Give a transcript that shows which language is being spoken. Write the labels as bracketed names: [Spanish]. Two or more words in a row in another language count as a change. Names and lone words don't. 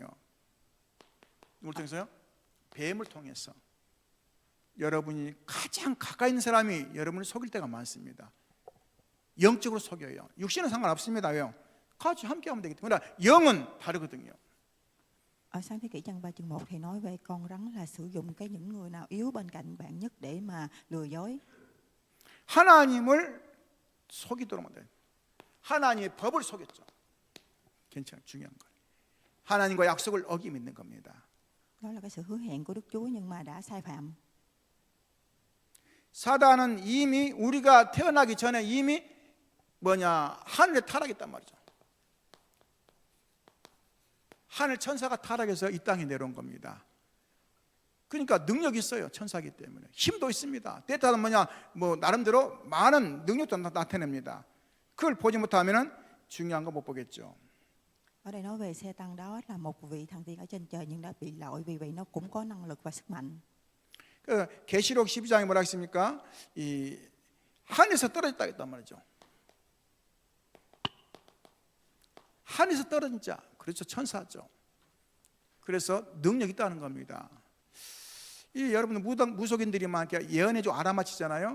[Korean] 누굴 통해서요? 뱀을 통해서. 여러분이 가장 가까이 있는 사람이 여러분을 속일 때가 많습니다. 영적으로 속여요. 육신은 상관없습니다. 왜요? 같이 함께 하면 되기 때문에. 영은 다르거든요. [Vietnamese] Ở Sáng thế kỷ chương 3 chương 1 thì nói về con rắn là sử dụng những người nào yếu bên cạnh bạn nhất để mà lừa dối. [Korean] 하나님을 속이도록 만들어요. 하나님의 법을 속였죠. 괜찮아요. 중요한 거예요. 하나님과 약속을 어기 믿는 겁니다. [Vietnamese] Đó là cái sự hứa hẹn của Đức Chúa nhưng mà đã sai phạm. [Korean] 사단은 이미 우리가 태어나기 전에 이미 하늘에 타락했단 말이죠. 하늘 천사가 타락해서 이 땅에 내려온 겁니다. 그러니까 능력이 있어요. 천사이기 때문에. 힘도 있습니다. 때따라 나름대로 많은 능력도 나타냅니다. 그걸 보지 못하면 중요한 거 못 보겠죠. [Vietnamese] Ở đây nói về Satan đó là một vị thần tiên ở trên trời nhưng đã bị lội, vì vậy nó cũng có năng lực và sức mạnh. [Korean] 그 계시록 12장에 뭐라 했습니까? 이 하늘에서 떨어졌다 했단 말이죠. 하늘에서 떨어진 자, 그렇죠. 천사죠. 그래서 능력이 있다는 겁니다. 이 여러분 무속인들이 막 예언해 줘 알아맞히잖아요.